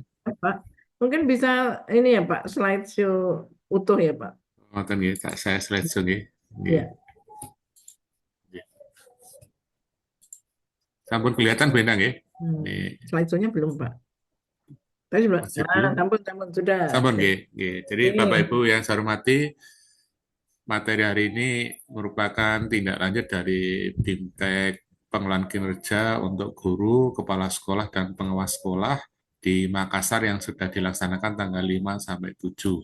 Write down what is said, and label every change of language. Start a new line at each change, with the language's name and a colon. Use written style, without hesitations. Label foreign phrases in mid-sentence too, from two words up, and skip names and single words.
Indonesian: Pak, mungkin bisa ini ya Pak, slideshow utuh ya Pak. Nonton ya, tak saya slideshow ya. Ya, Sampun kelihatan Bu Endang ya? Nih, slideshow-nya belum Pak. Tadi belum. masih belum. Sampun sudah.
Javanese: Sampun nggih, nggih.
Indonesian: Jadi Ini. Bapak Ibu yang saya hormati, materi hari ini merupakan tindak lanjut dari BIMTEK Pengelolaan Kinerja untuk Guru, Kepala Sekolah, dan Pengawas Sekolah di Makassar yang sudah dilaksanakan tanggal 5 sampai 7.